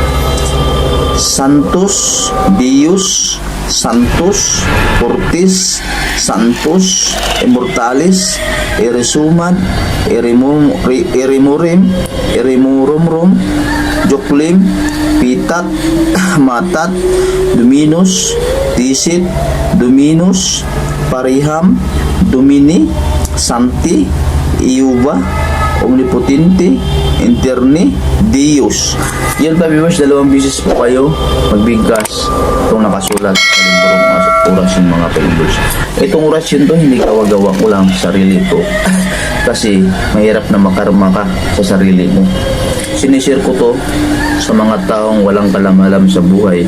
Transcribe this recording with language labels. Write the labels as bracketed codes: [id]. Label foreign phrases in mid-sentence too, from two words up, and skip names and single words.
[la] Santus, Deus, Santus, Fortis, Santus, Immortalis, Irisumad, Irimurim, Irimurumrum, Juklim, Pitat, Matat, Dominus, Tisit, Dominus, Pariham, Domini, Santi, Iuba, Omnipotente, Interni, Deus. [tl] Yan, Papi Birds, dalawang bisis po kayo magbigkas itong nakasulat sa librong orasyon, mga Papi Birds. Itong orasyon to, hindi gawa-gawa ko lang sa sarili ko. Kasi mahirap na makarma ka sa sarili mo. Sinishare ko to sa mga taong walang kalamalam sa buhay.